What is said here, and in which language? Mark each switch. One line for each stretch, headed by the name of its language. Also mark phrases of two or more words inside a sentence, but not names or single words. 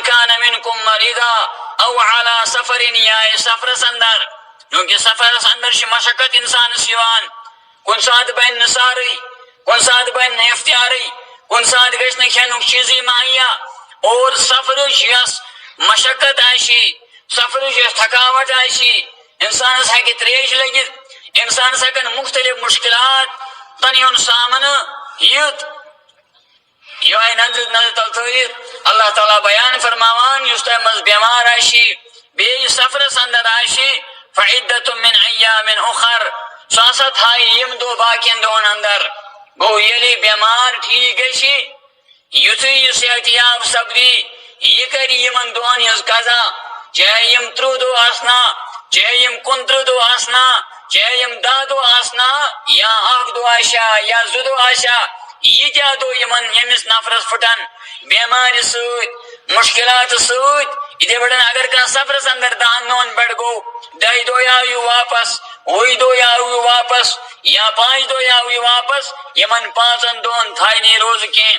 Arabic: کان منکم مریضا او علی سفر،
Kashmiri: یا سفرس اندر، کیونکہ سفرس اندر چھِ مشقت انسانس یِوان، کُنہِ ساتہٕ بنہِ نہٕ سہرٕے، کُنہِ ساتہٕ بنہِ نہٕ اختیارٕے، کُنہِ ساتہٕ گژھِ نہٕ کھٮ۪نُک چیٖزٕے مہیا، اور سفرٕچ یۄس مشقت آسہِ، سفرٕچ یۄس تھکاوٹ آسہِ، انسانس ہیٚکہِ تریش لٔگِتھ، انسانس ہیٚکن مختلف مشکلات تن ہُنٛد سامنہٕ یِتھ۔ یہ نظر تل تھٲیِتھ اللہ تعالیٰ بیان فرماوان یُس تۄہہِ منٛز بٮ۪مار آسہِ، بیٚیہِ سفرس اندر آسہِ،
Arabic: فعدۃ من ایام اخر،
Kashmiri: سُہ ہسا تھایہِ یِم دۄہ باقین دۄہن اندر۔ گوٚو ییٚلہِ بٮ۪مار ٹھیٖک گژھِ، یُتھُے یہِ صحتیاب سپدِ، یہِ کرِ یِمن دۄہن ہٕنٛز قضا، چاہے یِم 30 دۄہ آسنا، چاہے یِم 29 دۄہ آسنا، چاہے یِم 10 دۄہ آسنا، یا 1 دۄہ آسیا یا 2 دۄہ آسیا، ییٖتیٛاہ دۄہ ییٚمِس نفرس پھٕٹن بٮ۪مارِ سۭتۍ، مشکلاتہٕ سۭتۍ، یِتھے پٲٹھۍ اگر کانٛہہ سفرس اندر 10 دۄہن پٮ۪ٹھ گوٚو، 10 دۄہ آو یہِ واپس، 20 دۄہ آو یہِ واپس، یا 5 دۄہ آو یہِ واپس، یِمن 5 دۄہن تھایہِ نہٕ روزٕ کینٛہہ۔